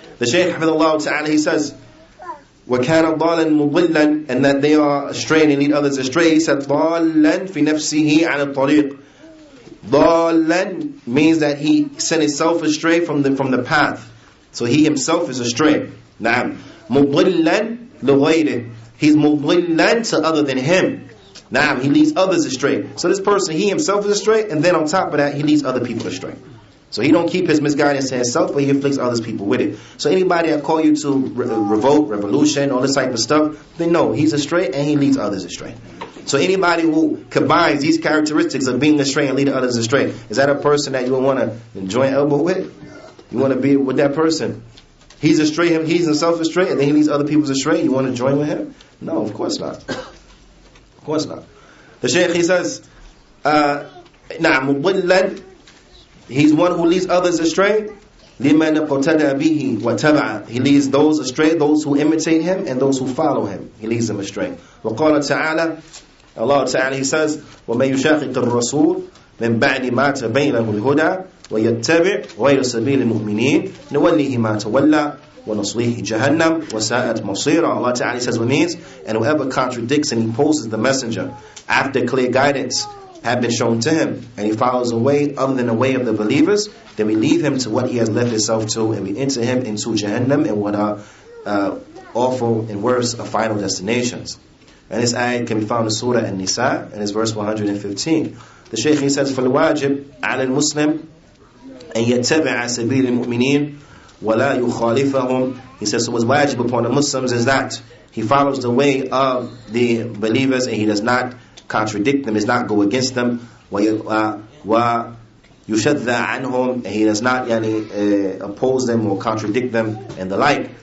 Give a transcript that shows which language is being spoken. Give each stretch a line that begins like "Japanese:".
English: The Shaykh Hafidhullah Ta'ala, he says,
Arabic: وَكَانَ ضَالًا مُضِلًّا,
English: and that they are astray and lead others astray.
Arabic: He said, ضَالًا فِي نَفْسِهِ عَلَى الطَّرِيقِ.
English: ضَالًا means that he sent himself astray from the path. So he himself is astray. نعم.
Arabic: مُضِلًّا لِغَيْرِهِ,
English: he's mudillan to other than him. Nah, he leads others astray. So this person, he himself is astray, and then on top of that, he leads other people astray. So he don't keep his misguidance to himself, but he afflicts others people with it. So anybody that call you to revolt, revolution, all this type of stuff, then no, he's astray and he leads others astray. So anybody who combines these characteristics of being astray and leading others astray, is that a person that you would want to join elbow with? You want to be with that person? He's astray, he's himself astray, and then he leads other people astray. You want to join with him? No, of course not. Of course not. The Shaykh, he says, مُضِلًّا, he's one who leads others astray.
Arabic: لِمَنْ قَتَدَى بِهِ وَتَبَعَ,
English: he leads those astray, those who imitate him and those who follow him. He leads them astray.
Arabic: وَقَالَ تَعَالَى,
English: Allah Ta'ala, he says,
Arabic: وَمَنْ يُشَاقِقِ الرَّسُولِ مِنْ بَعْدِ مَا تَبَيْنَ لَهُ الْهُدَى وَيَتَّبِعْ غَيْرَ سَبِيلِ الْمُؤْمِنِينَ نُوَلِّهِ مَا تَوَلَّى وَنُصْلِهِ جَهَنَّمْ وَسَاءَتْ مَصِيرًا.
English: Allah Ta'ala says what means, and whoever contradicts and opposes the messenger after clear guidance have been shown to him, and he follows a way other than the way of the believers, then we leave him to what he has left himself to, and we enter him into Jahannam and what are awful and worse of final destinations. And this ayat can be found in Surah An-Nisa, and it's verse 115. The Shaykh, he says,
Arabic: فَالْوَاجِبْ عَلَى الْمُسْلِمِ أَنْ يَتَّبِعَ سَبِيلِ الْمُؤْمِنِينَ وَلَا يُخَالِفَهُم.
English: He says, so what's wajib upon the Muslims is that he follows the way of the believers and he does not contradict them, does not go against them.
Arabic: وَيُشَدَّ عَنْهُمْ,
English: and he does not oppose them or contradict them and the like.